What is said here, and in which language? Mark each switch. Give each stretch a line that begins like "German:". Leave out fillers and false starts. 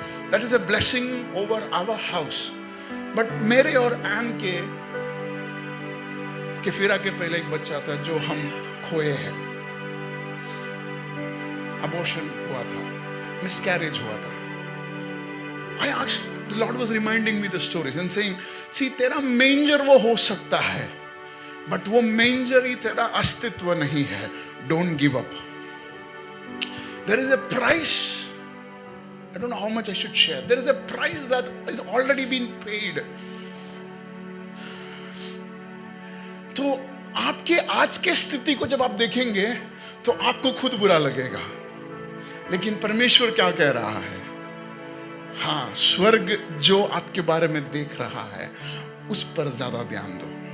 English: That is a blessing over our house.
Hindi: But मेरे और N के फिरा के पहले एक बच्चा था जो हम खोए हैं, अबॉर्शन हुआ था, मिसकैरेज हुआ था।
English: I asked, the Lord was reminding me the stories and saying, see,
Hindi: तेरा मेंजर वो हो सकता है, बट वो मेंजर ही तेरा अस्तित्व नहीं है।
English: Don't give up. There is a price. I don't know how much I should share. There is a price that is already been paid.
Hindi: तो आपके आज के स्थिति को जब आप देखेंगे तो आपको खुद बुरा लगेगा, लेकिन परमेश्वर क्या कह रहा है? हाँ, स्वर्ग जो आपके बारे में देख रहा है उस पर ज्यादा ध्यान दो।